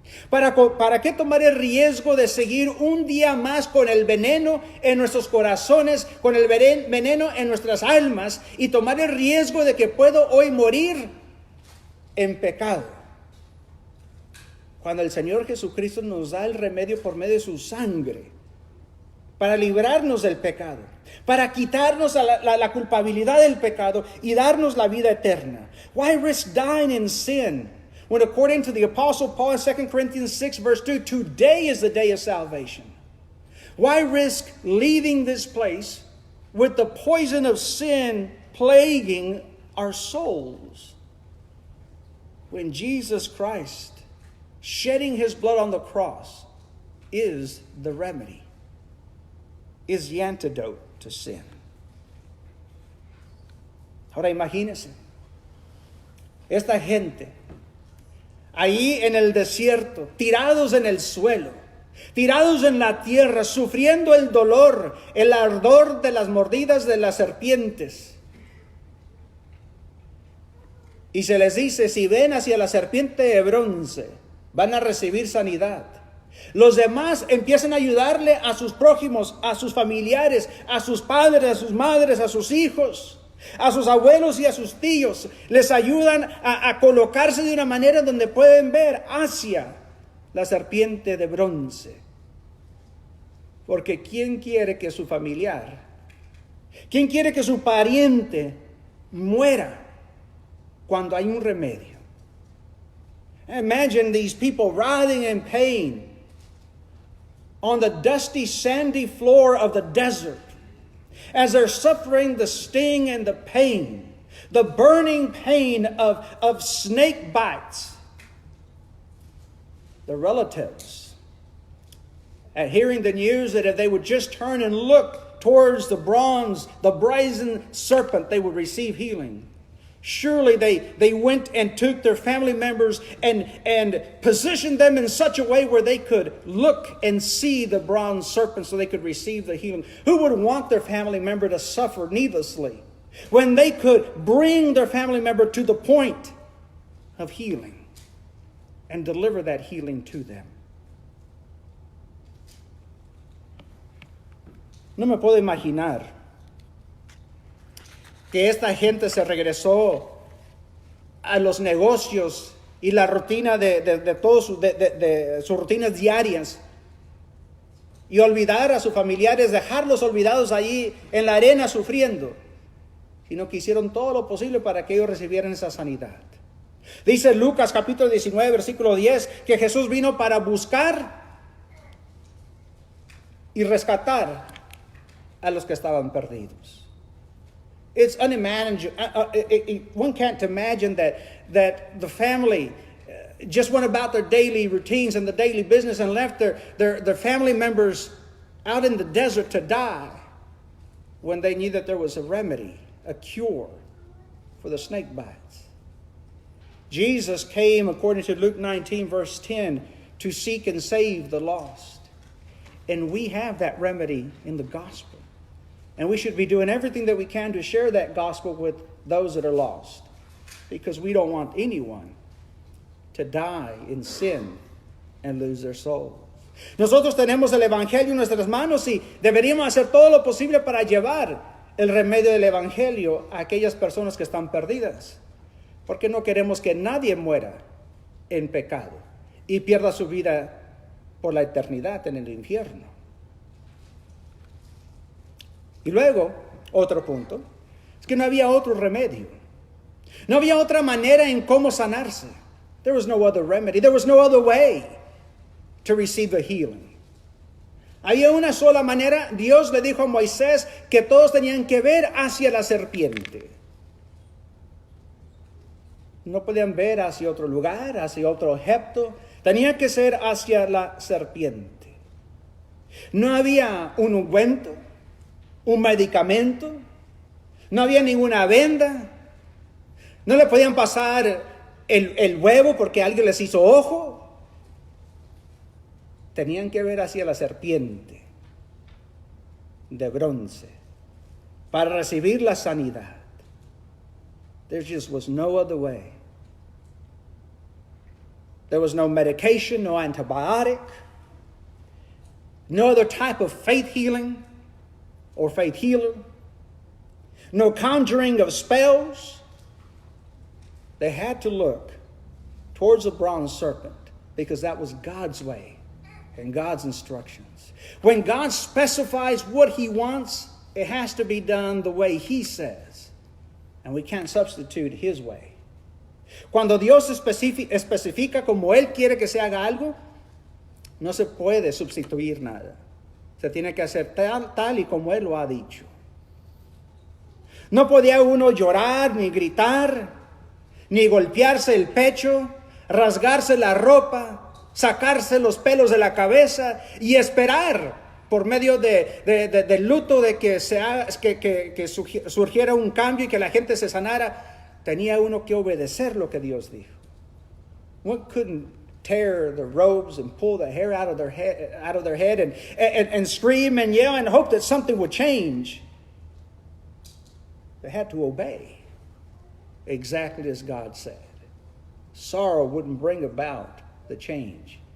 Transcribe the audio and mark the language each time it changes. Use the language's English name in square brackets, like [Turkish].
[Spanish] ¿Para qué tomar el riesgo de seguir un día más con el veneno en nuestros corazones, con el veneno en nuestras almas y tomar el riesgo de que puedo hoy morir en pecado? Cuando el Señor Jesucristo nos da el remedio por medio de su sangre para librarnos del pecado, para quitarnos la culpabilidad del pecado y darnos la vida eterna. [English] Why risk dying in sin? When according to the Apostle Paul in 2 Corinthians 6 verse 2, today is the day of salvation. Why risk leaving this place with the poison of sin plaguing our souls? When Jesus Christ, shedding his blood on the cross, is the remedy, is the antidote to sin. [Spanish] Ahora imagínense, esta gente ahí en el desierto, tirados en el suelo, tirados en la tierra, sufriendo el dolor, el ardor de las mordidas de las serpientes. Y se les dice, si ven hacia la serpiente de bronce, van a recibir sanidad. Los demás empiezan a ayudarle a sus prójimos, a sus familiares, a sus padres, a sus madres, a sus hijos, a sus abuelos y a sus tíos. Les ayudan a colocarse de una manera donde pueden ver hacia la serpiente de bronce. Porque ¿quién quiere que su familiar, quién quiere que su pariente muera cuando hay un remedio? [English] Imagine these people writhing in pain on the dusty, sandy floor of the desert, as they're suffering the sting and the pain, the burning pain of snake bites. The relatives, at hearing the news that if they would just turn and look towards the brazen serpent, they would receive healing. Surely they went and took their family members and positioned them in such a way where they could look and see the bronze serpent so they could receive the healing. Who would want their family member to suffer needlessly when they could bring their family member to the point of healing and deliver that healing to them? [Spanish] No me puedo imaginar que esta gente se regresó a los negocios y la rutina de sus rutinas diarias y olvidar a sus familiares, dejarlos olvidados allí en la arena sufriendo, sino que hicieron todo lo posible para que ellos recibieran esa sanidad. Dice Lucas capítulo 19 versículo 10 que Jesús vino para buscar y rescatar a los que estaban perdidos. [English] It's unimaginable. One can't imagine that the family just went about their daily routines and the daily business and left their family members out in the desert to die when they knew that there was a remedy, a cure for the snake bites. Jesus came, according to Luke 19, verse 10, to seek and save the lost. And we have that remedy in the gospel. And we should be doing everything that we can to share that gospel with those that are lost. Because we don't want anyone to die in sin and lose their soul. [Spanish] Nosotros tenemos el Evangelio en nuestras manos y deberíamos hacer todo lo posible para llevar el remedio del Evangelio a aquellas personas que están perdidas. Porque no queremos que nadie muera en pecado y pierda su vida por la eternidad en el infierno. Y luego, otro punto, es que no había otro remedio. No había otra manera en cómo sanarse. [English] There was no other remedy. There was no other way to receive the healing. [Spanish] Había una sola manera. Dios le dijo a Moisés que todos tenían que ver hacia la serpiente. No podían ver hacia otro lugar, hacia otro objeto. Tenía que ser hacia la serpiente. No había un ungüento, un medicamento, no había ninguna venda, no le podían pasar el huevo porque alguien les hizo ojo. Tenían que ver hacia la serpiente de bronce para recibir la sanidad. [English] There just was no other way. There was no medication, no antibiotic, no other type of faith healing or faith healer, no conjuring of spells. They had to look towards the bronze serpent because that was God's way and God's instructions. When God specifies what he wants, it has to be done the way he says. And we can't substitute his way. [Spanish] Cuando Dios especifica como él quiere que se haga algo, no se puede sustituir nada. Se tiene que hacer tal y como él lo ha dicho. No podía uno llorar, ni gritar, ni golpearse el pecho, rasgarse la ropa, sacarse los pelos de la cabeza y esperar por medio del luto de que surgiera un cambio y que la gente se sanara. Tenía uno que obedecer lo que Dios dijo. [English] One couldn't tear the robes and pull the hair out of their head and scream and yell and hope that something would change. They had to obey exactly as God said. Sorrow wouldn't bring about the change.